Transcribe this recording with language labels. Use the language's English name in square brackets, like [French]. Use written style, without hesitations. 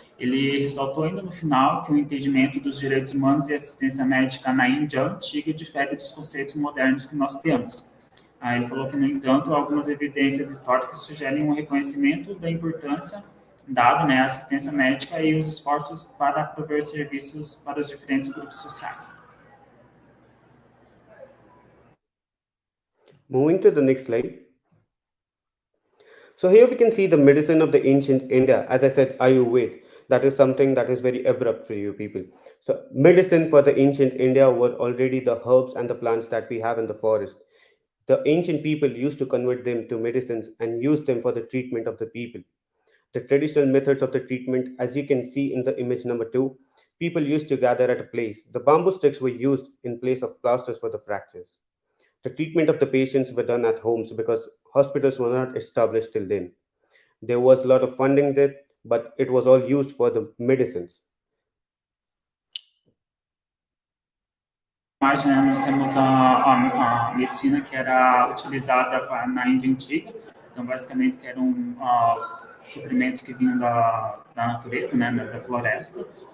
[Portuguese] Ele ressaltou ainda no final que o entendimento dos direitos humanos e assistência médica na Índia antiga difere dos conceitos modernos que nós temos. Ele falou que, no entanto, algumas evidências históricas sugerem um reconhecimento da importância dado, né, à assistência médica e os esforços para prover serviços para os diferentes grupos sociais. [English] Moving to the next slide. So here we can see the medicine of the ancient India. As I said, Ayurveda. That is something that is very abrupt for you people. So medicine for the ancient India were already the herbs and the plants that we have in the forest. The ancient people used to convert them to medicines and use them for the treatment of the people. The traditional methods of the treatment, as you can see in the image number 2, people used to gather at a place. The bamboo sticks were used in place of plasters for the fractures. The treatment of the patients were done at homes because hospitals were not established till then. There was a lot of funding there, but it was all used for the medicines. [Portuguese] Imagem, né, nós temos a medicina que era utilizada na Índia Antiga, então basicamente que eram suprimentos que vinham da natureza, né, da floresta.